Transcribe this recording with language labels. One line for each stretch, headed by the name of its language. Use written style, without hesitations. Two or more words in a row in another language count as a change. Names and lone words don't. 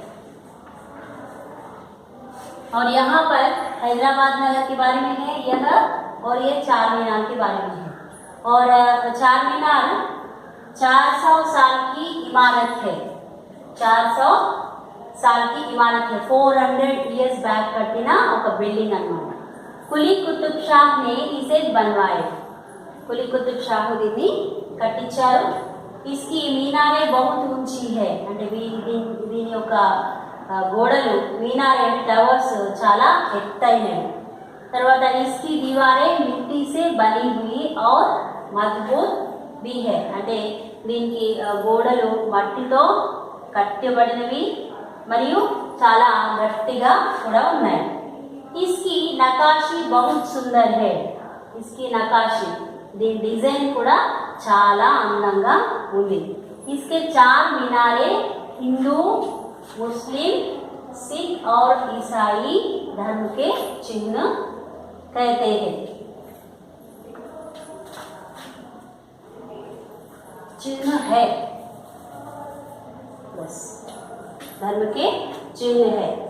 Hindi: और यहाँ पर हैदराबाद नगर के बारे में है यह, और ये चारमीनार के बारे में है। और चारमीनार 400 साल की इमारत है। 400 साल की इमारत है।
Telugu: 400
English: years back
Telugu: कट्टिन ఒక బిల్డింగ్ అన్నమాట।
Hindi: కులీ కుతుబ్ షాహ్ ने इसे बनवाए।
Telugu: कुली कुतुब शाह దీన్ని కట్టించారు।
Hindi: इसकी मीनारें बहुत ऊंची है,
Telugu: అంటే దీని యొక్క గోడలు మీనారే టవర్స్ చాలా ఎత్తైనవి।
Hindi: తర్వాత इसकी दीवारें मिट्टी से बनी हुई और मजबूत भी है,
Telugu: అంటే దీనికి గోడలు మట్టితో కట్టబడినవి మరియు చాలా గట్టిగా కూడా ఉన్నాయి।
Hindi: इसकी नकाशी बहुत सुंदर है। इसकी नकाशी
Telugu: దీని డిజైన్ కూడా చాలా అందంగా ఉంది।
Hindi: इसके 4 मीनारे हिंदू, मुस्लिम, सिख और ईसाई धर्म के चिन्ह कहते हैं। चिन्ह है, बस धर्म के चिन्ह है।